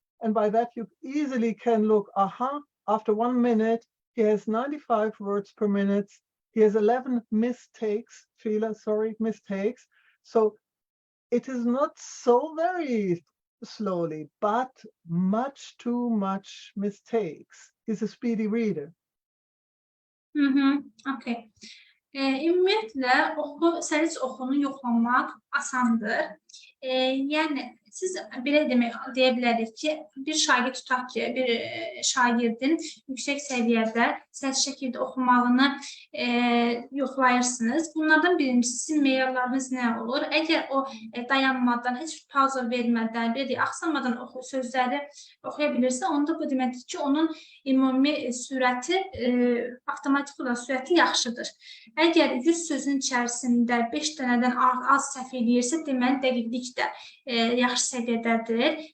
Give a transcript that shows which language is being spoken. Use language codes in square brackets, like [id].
[en] And by that you easily can look, after 1 minute, he has 95 words per minute. He has 11 mistakes, mistakes. So it is not so very slowly, but much too much mistakes. He's a speedy reader. Okay. [az] Ümumiyyətlə, səlis oxunu yoxlamaq asandır. Yəni, siz belə deyə bilərik ki, bir şagird tutaq ki, bir şagirdin yüksək səviyyədə səlis şəkildə oxumağını yoxlayırsınız. Bunlardan birincisi, sizin meyarlarınız nə olur? Əgər o dayanmadan, heç bir pauza vermədən, axsamadan sözləri oxuya bilirsə, onda bu deməkdir ki, onun ümumi sürəti, avtomatik olan sürəti yaxşıdır. Əgər 100 sözün içərisində 5 dənədən az səhv edirsə, deməli dəqiqlik də yaxşı səviyyədədir.